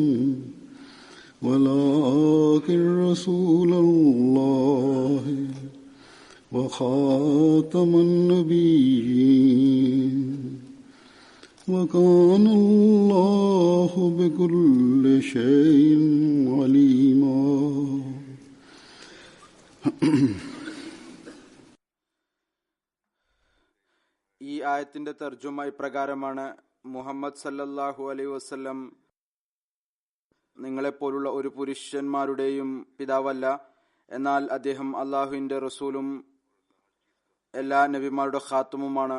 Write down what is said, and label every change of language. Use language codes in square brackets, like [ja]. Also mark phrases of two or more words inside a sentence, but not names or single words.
[ar] ولكن رسول الله وخاتم النبيين وكان الله بكل شيء عليما. [ml] ഈ ആയത്തിന്റെ തർജുമ ഇപ്രകാരമാണ്: മുഹമ്മദ് [ar] صلى الله عليه وسلم [ml] നിങ്ങളെപ്പോലുള്ള ഒരു പുരുഷന്മാരുടെയും പിതാവല്ല, എന്നാൽ അദ്ദേഹം അള്ളാഹുവിന്റെ റസൂലും എല്ലാ നബിമാരുടെ ഖാത്തമുമാണ്.